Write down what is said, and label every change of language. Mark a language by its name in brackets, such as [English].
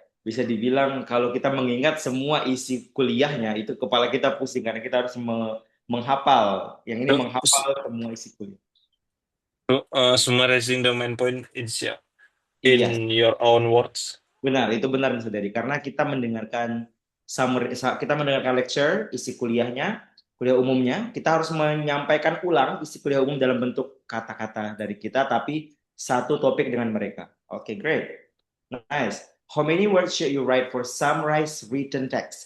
[Indonesian] Bisa dibilang kalau kita mengingat semua isi kuliahnya itu kepala kita pusing karena kita harus menghafal. Yang ini [English] So, [Indonesian] menghafal semua isi kuliah. [English] summarizing the main point is ya, [Indonesian] Iya, [English] in your own words. [Indonesian] benar. Itu benar Mas Dari. Karena kita mendengarkan summary, kita mendengarkan lecture, isi kuliahnya, kuliah umumnya, kita harus menyampaikan ulang isi kuliah umum dalam bentuk kata-kata dari kita, tapi satu topik dengan mereka. [English] Oke, great. Nice. How many words should you write for summarize written text?